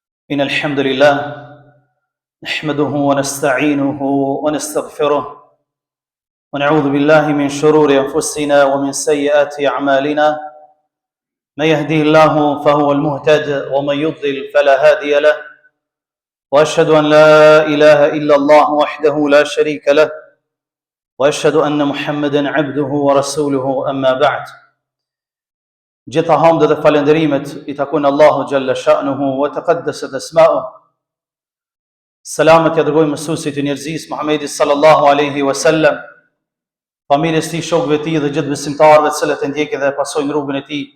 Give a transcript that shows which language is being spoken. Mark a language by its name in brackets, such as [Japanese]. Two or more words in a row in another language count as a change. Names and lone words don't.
[Arabic] إن الحمد لله نحمده ونستعينه ونستغفره ونعوذ بالله من شرور أنفسنا ومن سيئات أعمالنا من يهديه الله فهو المهتد ومن يضلل فلا هادي له وأشهد أن لا إله إلا الله وحده لا شريك له وأشهد أن محمدا عبده ورسوله أما بعد. [Albanian] Gjitha hamdë dhe falenderimet I takojnë Allahu [Arabic] جل شأنه وتقدست أسماؤه. [Albanian] Selamet ja dërgojmë mësuesit e njerëzisë Muhamedit [Arabic] صلى الله عليه وسلم, [Albanian] familjes tij, shokëve të tij dhe gjithë besimtarëve të cilët e ndjekin dhe pasojnë rrugën e tij.